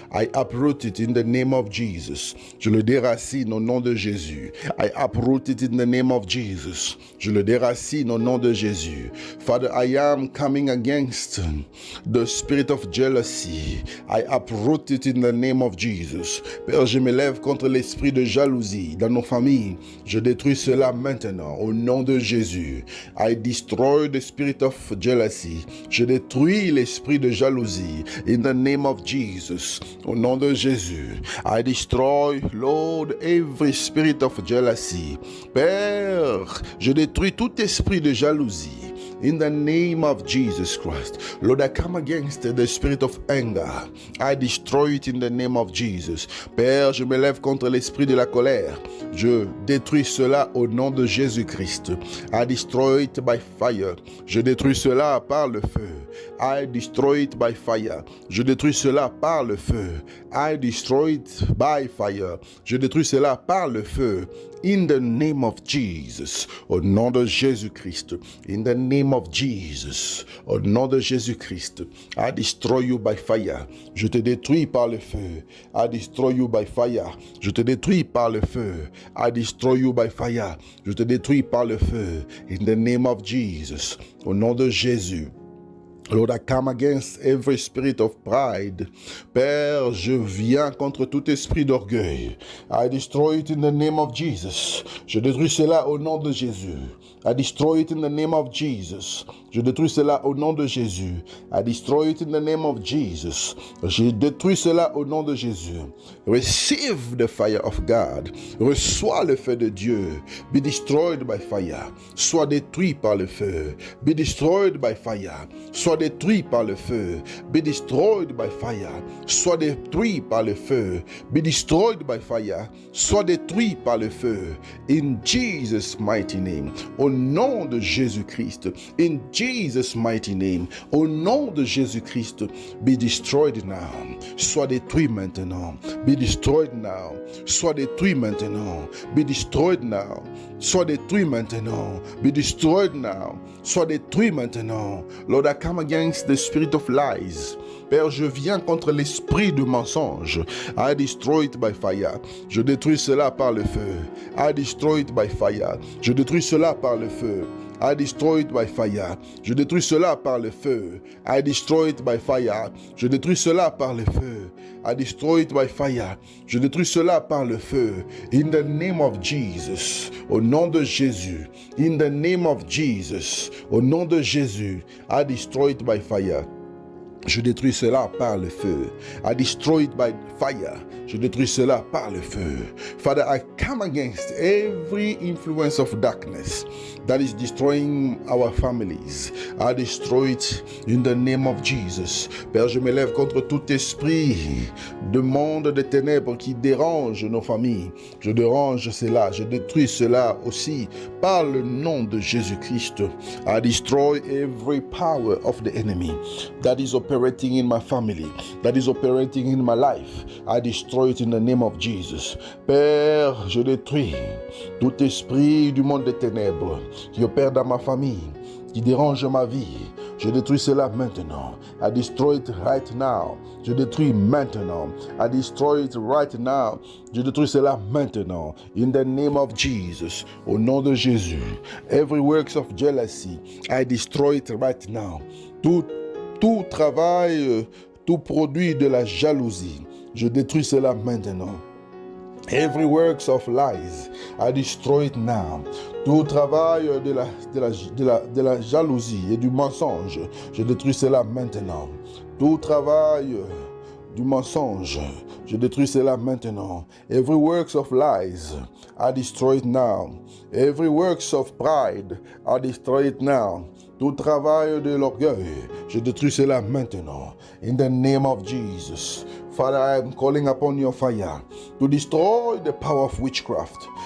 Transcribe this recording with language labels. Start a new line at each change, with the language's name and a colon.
English: I uproot it in the name of Jesus.
French: Je le déracine au nom de Jésus.
English: I uproot it in the name of Jesus.
French: Je le déracine au nom de Jésus.
English: Father, I am coming against the spirit of jealousy. I uproot it in the name of Jesus.
French: Père, je m'élève contre l'esprit de jalousie dans nos familles. Je détruis cela maintenant au nom de Jésus.
English: I destroy the spirit of jealousy.
French: Je détruis l'esprit de jalousie.
English: In the name of Jesus.
French: Au nom de Jésus.
English: I destroy, Lord, every spirit of jealousy.
French: Père, je détruis tout esprit de jalousie.
English: in the name of Jesus Christ. Lord, I come against the spirit of anger. I destroy it in the name of Jesus.
French: Père, je me lève contre l'esprit de la colère. Je détruis cela au nom de Jésus-Christ.
English: I destroy it by fire.
French: Je détruis cela par le feu.
English: I destroy it by fire.
French: Je détruis cela par le feu.
English: I destroy it by fire.
French: Je détruis cela par le feu.
English: In the name of Jesus.
French: Au nom de Jésus-Christ.
English: In the name of Jesus.
French: Au nom de Jésus-Christ.
English: I destroy you by fire.
French: Je te détruis par le feu.
English: I destroy you by fire.
French: Je te détruis par le feu.
English: I destroy you by fire.
French: Je te détruis par le feu.
English: In the name of Jesus.
French: Au nom de Jésus.
English: Lord, I come against every spirit of pride.
French: Père, je viens contre tout esprit d'orgueil.
English: I destroy it in the name of Jesus.
French: Je détruis cela au nom de Jésus.
English: I destroy it in the name of Jesus.
French: Je détruis cela au nom de Jésus.
English: I destroy it in the name of Jesus.
French: Je détruis cela au nom de Jésus.
English: Receive the fire of God.
French: Reçois le feu de Dieu.
English: Be destroyed by fire.
French: Sois détruit par le feu.
English: Be destroyed by fire.
French: Sois détruit par le feu.
English: Be destroyed by fire.
French: Sois détruit par le feu.
English: Be destroyed by fire.
French: Sois détruit par le feu.
English: In Jesus' mighty name.
French: Au nom de Jésus-Christ.
English: In Jesus' mighty name.
French: Au nom de Jésus-Christ.
English: Be destroyed now.
French: Sois détruit maintenant.
English: Be destroyed now.
French: Sois détruit maintenant.
English: Be destroyed now.
French: Sois détruit maintenant.
English: Be destroyed now.
French: Sois détruit maintenant.
English: Lord, I come against the spirit of lies.
French: Père, je viens contre l'esprit de mensonge.
English: I destroy it by fire.
French: Je détruis cela par le feu.
English: I destroy it by fire.
French: Je détruis cela par le feu.
English: I destroy it by fire.
French: Je détruis cela par le feu.
English: I destroy it by fire.
French: Je détruis cela par le feu.
English: I destroy it by fire.
French: Je détruis cela par le feu.
English: In the name of Jesus.
French: Au nom de Jésus.
English: In the name of Jesus.
French: Au nom de Jésus.
English: I destroy it by fire.
French: Je détruis cela par le feu.
English: I destroy it by fire.
French: Je détruis cela par le feu.
English: Father, I come against every influence of darkness that is destroying our families. I destroy it in the name of Jesus.
French: Père, je m'élève contre tout esprit de monde de ténèbres qui dérange nos familles. Je dérange cela, je détruis cela aussi par le nom de Jésus-Christ.
English: I destroy every power of the enemy that is operating in my family, that is operating in my life. I destroy it in the name of Jesus.
French: Père, je détruis tout esprit du monde des ténèbres qui opère dans ma famille, qui dérange ma vie. Je détruis cela maintenant.
English: I destroy it right now.
French: Je détruis maintenant.
English: I destroy it right now.
French: Je détruis cela maintenant.
English: In the name of Jesus.
French: Au nom de Jésus.
English: Every works of jealousy, I destroy it right now.
French: Tout travail, tout produit de la jalousie, je détruis cela maintenant.
English: Every works of lies, I destroy it now.
French: Tout travail de la jalousie et du mensonge, je détruis cela maintenant. Tout travail du mensonge, je détruis cela maintenant.
English: Every works of lies, I destroy it now. Every works of pride, I destroy it now.
French: Tout travail de l'orgueil, je détruis cela maintenant.
English: In the name of Jesus. Father, I am calling upon your fire to destroy the power of witchcraft.